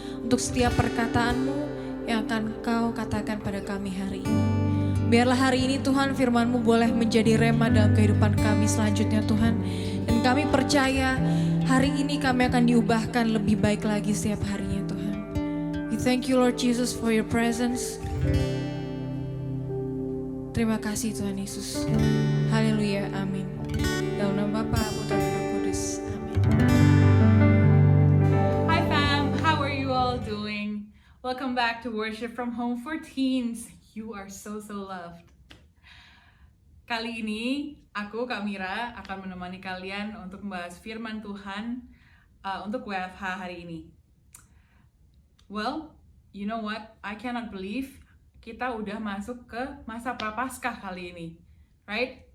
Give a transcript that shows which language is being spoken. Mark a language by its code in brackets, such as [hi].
[id] Untuk setiap perkataan-Mu yang akan Kau katakan pada kami hari ini. Biarlah hari ini Tuhan firman-Mu boleh menjadi rema dalam kehidupan kami selanjutnya Tuhan. Dan kami percaya hari ini kami akan diubahkan lebih baik lagi setiap harinya Tuhan. [en] We thank you Lord Jesus for your presence. [id] Terima kasih Tuhan Yesus. Haleluya, amin. Dalam nama Bapa, Putra, dan Roh Kudus. Amin. [en] Hi fam, how are you all doing? Welcome back to Worship from Home for Teens. You are so loved. [id] Kali ini aku, Kak Mira, akan menemani kalian untuk membahas firman Tuhan untuk WFH hari ini. [en] Well, you know what? I cannot believe [id] kita udah masuk ke masa prapaskah kali ini. [en] Right?